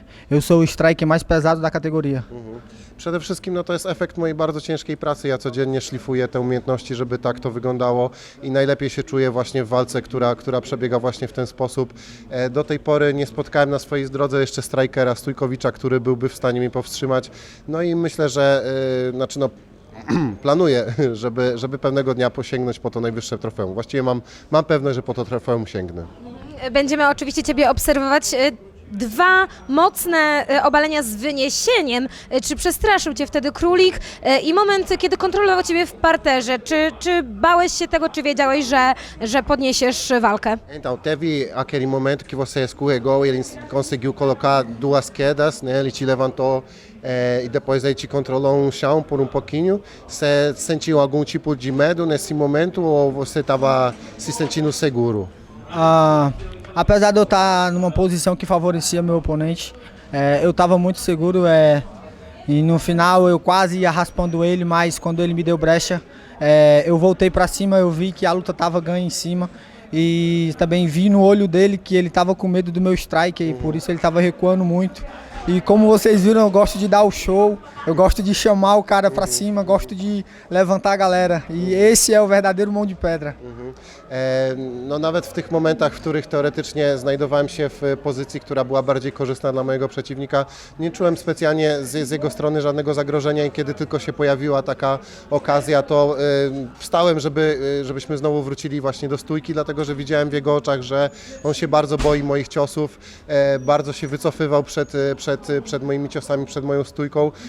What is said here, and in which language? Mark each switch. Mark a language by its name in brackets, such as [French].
[Portuguese] Eu sou o striker mais pesado da categoria. [Polish] Przede wszystkim no to jest efekt mojej bardzo ciężkiej pracy. Ja codziennie szlifuję te umiejętności, żeby tak to wyglądało i najlepiej się czuję właśnie w walce, która przebiega właśnie w ten sposób. Do tej pory nie spotkałem na swojej drodze jeszcze strikera Stójkowicza, który byłby w stanie mnie powstrzymać. No i myślę, że planuję, żeby pewnego dnia posięgnąć po to najwyższe trofeum. Właściwie mam pewność, że po to trofeum sięgnę. Będziemy oczywiście Ciebie obserwować. Dwa mocne obalenia z wyniesieniem. Czy przestraszył Cię wtedy królik? I moment, kiedy kontrolował Ciebie w parterze. Czy bałeś się tego, czy wiedziałeś, że podniesiesz walkę? [Portuguese] Então, teve aquele momento que você escorregou e ele conseguiu colocar duas quedas, né? Ele te levantou e depois ele te controlou um chão por um pouquinho. Você sentiu algum tipo de medo nesse momento ou você estava se sentindo seguro? Apesar de eu estar numa posição que favorecia meu oponente, eu estava muito seguro e no final eu quase ia raspando ele, mas quando ele me deu brecha, eu voltei para cima, eu vi que a luta estava ganha em cima e também vi no olho dele que ele estava com medo do meu strike e por isso ele estava recuando muito. E como vocês viram, eu gosto de dar o show, eu gosto de chamar o cara pra cima, gosto de levantar a galera. I esse é o verdadeiro mão de pedra. [Polish] No nawet w tych momentach, w których teoretycznie znajdowałem się w pozycji, która była bardziej korzystna dla mojego przeciwnika, nie czułem specjalnie z jego strony żadnego zagrożenia i kiedy tylko się pojawiła taka okazja, to wstałem, żebyśmy znowu wrócili właśnie do stójki, dlatego że widziałem w jego oczach, że on się bardzo boi moich ciosów, bardzo się wycofywał przed moimi ciosami, przed moją stójką.